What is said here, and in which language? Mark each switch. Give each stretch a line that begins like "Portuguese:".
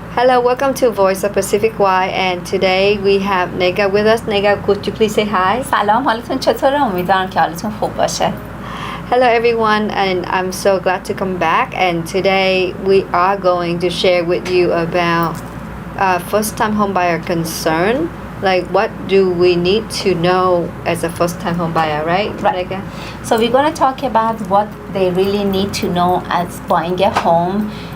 English: Hello, welcome to Voice of Pacific Y, and today we have Nega with us. Nega, could you please say hi?
Persian: سلام، حالتون چطوره؟ امیدوارم که حالتون خوب باشه.
English: Hello everyone, and I'm so glad to come back, and today we are going to share with you about first-time homebuyer concern. Like, what do we need to know as a first-time homebuyer, right? Nega? So we're going to talk about what they really need to know as buying a home.